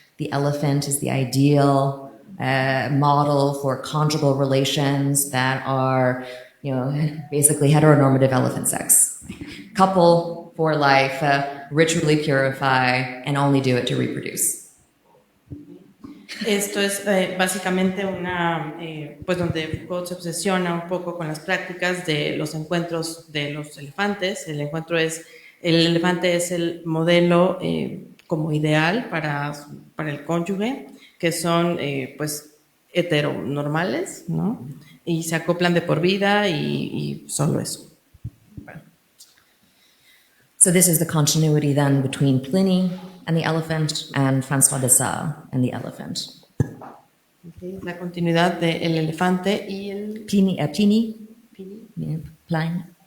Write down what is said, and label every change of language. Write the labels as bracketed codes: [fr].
[en] The elephant is the ideal model for conjugal relations that are, basically heteronormative elephant sex. Couple for life, ritually purify, and only do it to reproduce. [es] Esto es básicamente pues donde Foucault se obsesiona un poco con las prácticas de los encuentros de los elefantes. El elefante es el modelo como ideal para el cónyuge, que son pues heteronormales, ¿no? Y se acoplan de por vida y solo eso. Bueno. [en] So this is the continuity then between Pliny and the elephant, and François de Sales and the elephant. [es] Okay. La continuidad del elefante y el... [en] Pliny. Pliny. Pliny.